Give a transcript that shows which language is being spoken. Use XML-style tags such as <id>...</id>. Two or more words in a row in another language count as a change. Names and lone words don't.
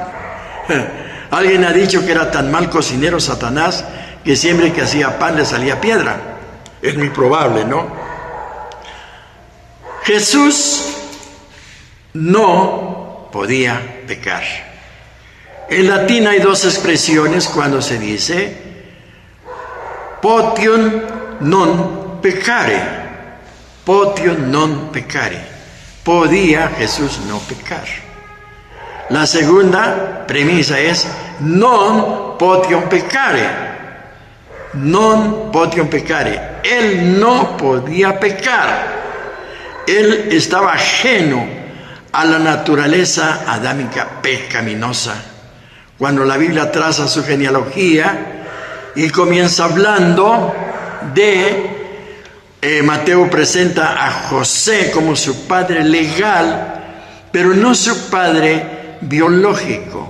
<es>Alguien ha dicho que era tan mal cocinero Satanás que siempre que hacía pan le salía piedra. Es muy probable, ¿no? Jesús no podía pecar. En latín hay dos expresiones cuando se dice</es> <la>potium non peccare. Potium non peccare.</la> <es>Podía Jesús no pecar. La segunda premisa es</es> <la>non potium peccare. Non potium peccare.</la> <es>Él no podía pecar. Él estaba ajeno a la naturaleza adámica pecaminosa. Cuando la Biblia traza su genealogía y comienza hablando de Mateo presenta a José como su padre legal, pero no su padre biológico.</es>